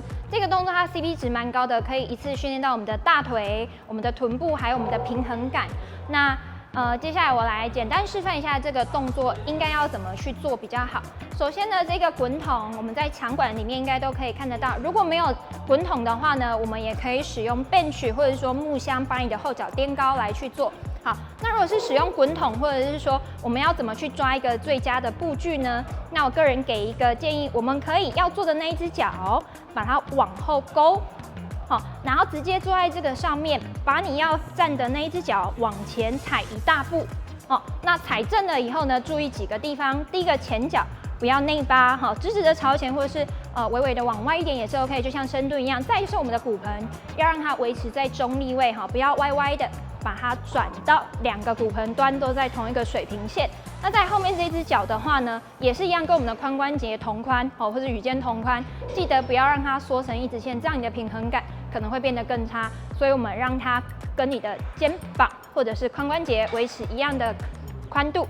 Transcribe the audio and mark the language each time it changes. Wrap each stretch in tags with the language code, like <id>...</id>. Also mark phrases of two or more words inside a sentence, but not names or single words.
<zh>這個動作它 CP 值蠻高的，可以一次訓練到我們的大腿、我們的臀部，還有我們的平衡感。那接下來我來簡單示範一下這個動作應該要怎麼去做比較好。首先呢，這個滾筒我們在場館裡面應該都可以看得到。如果沒有滾筒的話呢，我們也可以使用 bench 或者說木箱把你的後腳墊高來去做。好，那如果是使用滾筒，或者是說我們要怎麼去抓一個最佳的步距呢？那我個人給一個建議，我們可以要做的那一隻腳把它往後勾。好，然後直接坐在這個上面，把你要站的那一隻腳往前踩一大步。哦，那踩正了以後呢，注意幾個地方。第一個，前腳不要內八，哈，直直的朝前，或者是微微的往外一點也是 OK， 就像深蹲一樣。再就是我們的骨盆要讓它維持在中立位，哈，不要歪歪的，把它轉到2個骨盆端都在同一個水平線。那在後面這隻腳的話呢，也是一樣，跟我們的髖關節同寬，哦，或者與肩同寬，記得不要讓它縮成一直線，這樣你的平衡感可能會變得更差。所以我們讓它跟你的肩膀或者是髖關節維持一樣的寬度。</zh>